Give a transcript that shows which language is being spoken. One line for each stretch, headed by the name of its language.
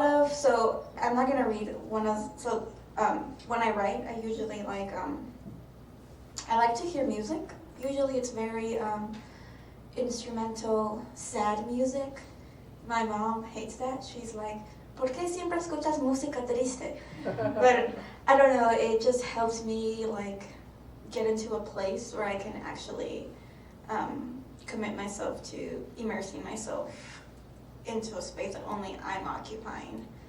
English: So I'm not gonna read when I write, I usually like, I like to hear music. Usually it's very instrumental, sad music. My mom hates that. She's like,
Spanish: ¿por qué siempre escuchas música triste?
English: But I don't know, it just helps me like get into a place where I can actually commit myself to immersing myself into a space that only I'm occupying.